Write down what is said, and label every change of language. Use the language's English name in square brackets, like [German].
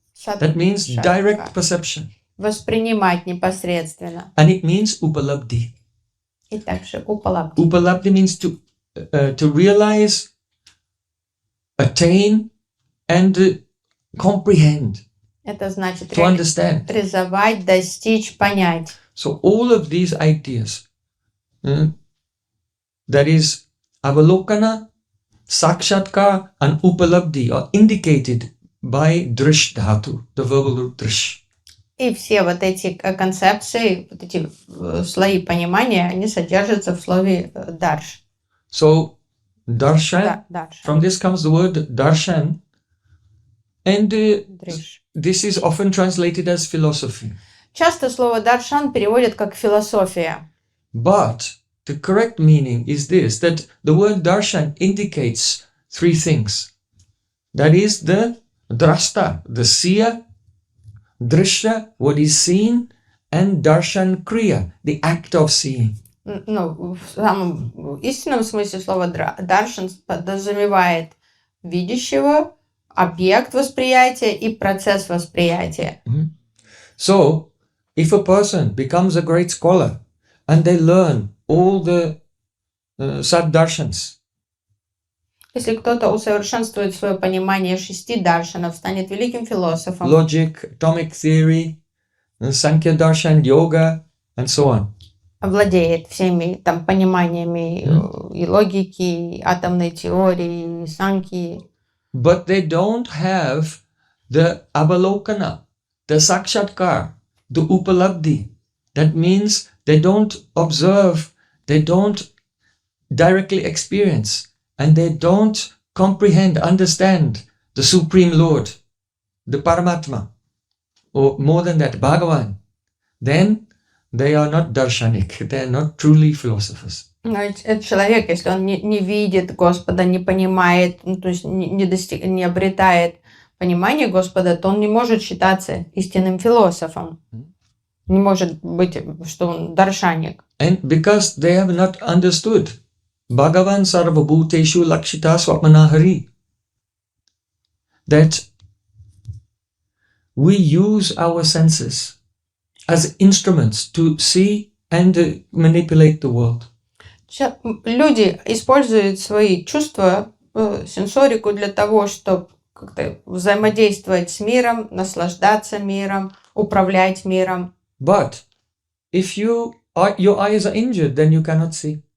[English] That means direct perception. [Russian] Воспринимать непосредственно. [English] And it means upalabdhi. [Russian] И также упалабдhi. [English] Upalabdhi means to realize, attain, and comprehend, [Russian] Это значит [English] to understand. [Russian] реализовать, достичь, понять. [English] So all of these ideas, that is avalokana, sakshatkar, and upalabdhi, are indicated by drish dhatu, the verbal root drish. [Russian] И все вот эти концепции, вот эти слои понимания, они содержатся в слове дарш. [English] So darshan, [Russian] Да, дарш. [English] from this comes the word darshan, and [Russian] Дриш. [English] this is often translated as philosophy. [Russian] Часто слово даршан переводят как философия. [English] But the correct meaning is this, that the word darshan indicates three things. That is the drashta, the seer, drishya, what is seen, and darshan kriya, the act of seeing. [Russian] в самом истинном смысле слова даршан подразумевает видящего, объект восприятия и процесс восприятия. [English] So, if a person becomes a great scholar and they learn all the sad-darshans, [Russian] Если кто-то усовершенствует свое понимание 6 даршанов, станет великим философом, [English] logic, atomic theory, Sankhya darshan, yoga, and so on, [Russian] овладеет всеми там пониманиями и логики, и атомной теории, и санки, [English] but they don't have the avalokana, the sakshatkar, the upalabdhi. That means they don't observe, they don't directly experience, and they don't comprehend, understand the Supreme Lord, the Paramatma, or more than that, Bhagavan. Then they are not darshanik, they are not truly philosophers. [Russian] Но этот человек, если он не видит Господа, не понимает, то есть не обретает понимание Господа, то он не может считаться истинным философом. Не может быть, что он даршаник. [English] And because they have not understood [Sanskrit] Bhagavan sarvabhuteshu lakshita swapmanahari, [English] that we use our senses as instruments to see and manipulate the world. [Russian] Люди используют свои чувства, сенсорику для того, чтобы как-то взаимодействовать с миром, наслаждаться миром, управлять миром. [English] But if your eyes are injured, then you cannot see.